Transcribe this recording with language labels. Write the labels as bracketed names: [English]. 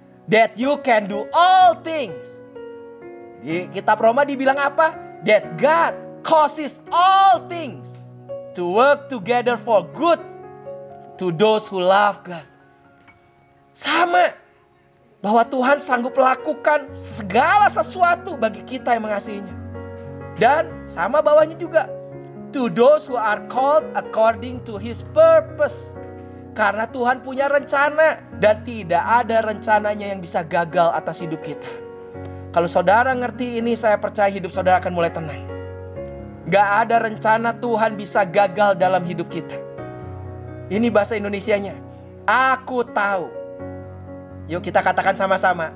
[English] That you can do all things. [Indonesian] Di kitab Roma dibilang apa? [English] That God causes all things to work together for good to those who love God. [Indonesian] Sama. Bahwa Tuhan sanggup lakukan segala sesuatu bagi kita yang mengasihinya. Dan sama bawahnya juga. [English] To those who are called according to His purpose. [Indonesian] Karena Tuhan punya rencana. Dan tidak ada rencananya yang bisa gagal atas hidup kita. Kalau saudara ngerti ini, saya percaya hidup saudara akan mulai tenang. Gak ada rencana Tuhan bisa gagal dalam hidup kita. Ini bahasa Indonesianya. Aku tahu. Yuk kita katakan sama-sama.